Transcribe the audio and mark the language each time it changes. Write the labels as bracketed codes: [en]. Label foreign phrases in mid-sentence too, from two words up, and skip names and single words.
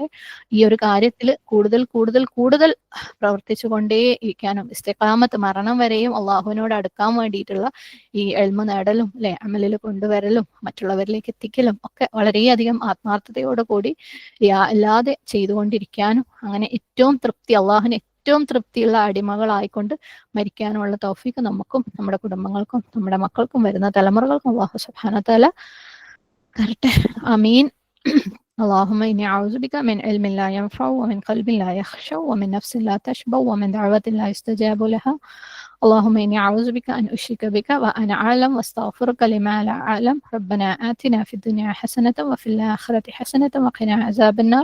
[ml] ഈ ഒരു കാര്യത്തിൽ കൂടുതൽ കൂടുതൽ കൂടുതൽ പ്രവർത്തിച്ചു കൊണ്ടേ ഇരിക്കാനും ഇസ്തിഖാമത്ത് മരണം വരെയും അള്ളാഹുവിനോട് അടുക്കാൻ വേണ്ടിയിട്ടുള്ള ഈ എൽമ നേടലും അല്ലെ, അമലിൽ കൊണ്ടുവരലും മറ്റുള്ളവരിലേക്ക് എത്തിക്കലും ഒക്കെ വളരെയധികം ആത്മാർത്ഥതയോടെ കൂടി അല്ലാതെ ചെയ്തുകൊണ്ടിരിക്കാനും, അങ്ങനെ ഏറ്റവും തൃപ്തി, അള്ളാഹുവിന് ഏറ്റവും തൃപ്തിയുള്ള അടിമകളായിക്കൊണ്ട് മരിക്കാനുമുള്ള തൗഫീക്ക് നമുക്കും നമ്മുടെ കുടുംബങ്ങൾക്കും നമ്മുടെ മക്കൾക്കും വരുന്ന തലമുറകൾക്കും [ar] الله سبحانه وتعالى [ml] തരട്ടെ. ആമീൻ. [ar] اللهم إني أعوذ بك من علم لا ينفع ومن قلب لا يخشع ومن نفس لا تشبع ومن دعوة لا يستجاب لها اللهم إني أعوذ بك أن أشرك بك وأنا أعلم واستغفرك لما لا أعلم. ربنا آتنا في الدنيا حسنة وفي الآخرة حسنة وقنا عذاب النار.